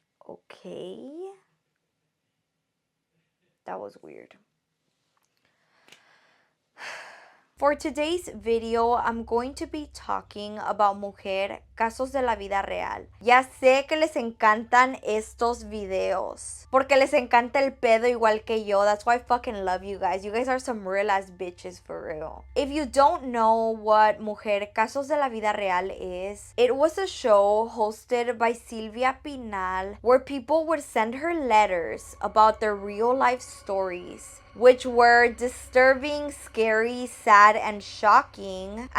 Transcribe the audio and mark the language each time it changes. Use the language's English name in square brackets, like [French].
[English] Okay. That was weird. For today's video, I'm going to be talking about Mujer, Casos de la Vida Real. [Spanish] Ya sé que les encantan estos videos, porque les encanta el pedo igual que yo. [English] That's why I fucking love you guys. You guys are some real ass bitches for real. If you don't know what Mujer, Casos de la Vida Real is, it was a show hosted by Silvia Pinal where people would send her letters about their real life stories, which were disturbing, scary, sad, and shocking.